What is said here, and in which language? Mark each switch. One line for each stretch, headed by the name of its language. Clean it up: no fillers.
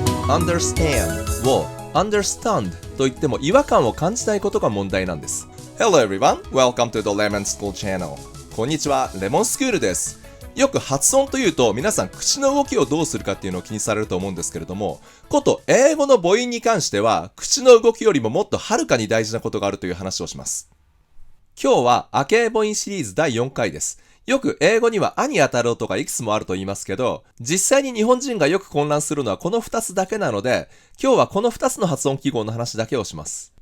Japanese: understand を understand と言っても違和感を感じないことが問題なんです。
English: Hello everyone, welcome to the Lemon School Channel.
Japanese: こんにちは、レモンスクールです。よく発音というと皆さん口の動きをどうするかっていうのを気にされると思うんですけれども、こと英語の母音に関しては口の動きよりももっとはるかに大事なことがあるという話をします。今日は亜形母音シリーズ第4回です。よく英語にはあに当たる音がいくつもあると言いますけど、実際に日本人がよく混乱するのはこの2つだけなので、今日はこの2つの発音記号の話だけをします。